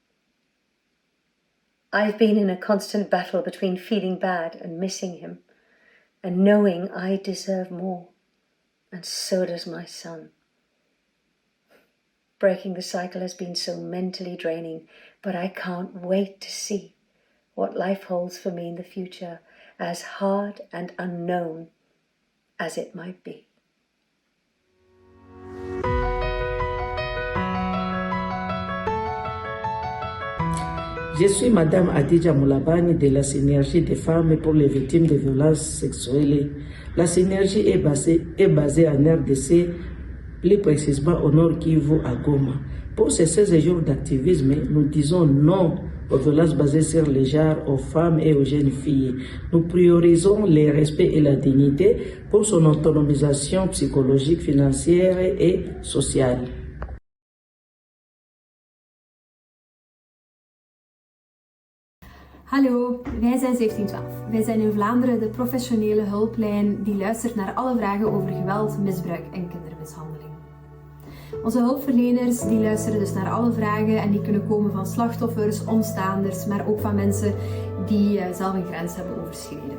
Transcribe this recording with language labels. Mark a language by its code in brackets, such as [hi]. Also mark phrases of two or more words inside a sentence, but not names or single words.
[en] I've been in a constant battle between feeling bad and missing him, and knowing I deserve more, and so does my son. Breaking the cycle has been so mentally draining, but I can't wait to see what life holds for me in the future, as hard and unknown as it might be. [fr] Je suis Madame Adija Moulabani de la Synergie des femmes pour les victimes de violences sexuelles. La Synergie est basée en RDC, plus précisément au Nord Kivu à Goma. Pour ces 16 jours d'activisme, nous disons non aux violences basées sur les genres, aux femmes et aux jeunes filles. Nous priorisons le respect et la dignité pour son autonomisation psychologique, financière et sociale. [nl] Hallo, wij zijn 1712. Wij zijn in Vlaanderen de professionele hulplijn die luistert naar alle vragen over geweld, misbruik en kindermishandeling. Onze hulpverleners die luisteren dus naar alle vragen en die kunnen komen van slachtoffers, omstaanders, maar ook van mensen die zelf een grens hebben overschreden.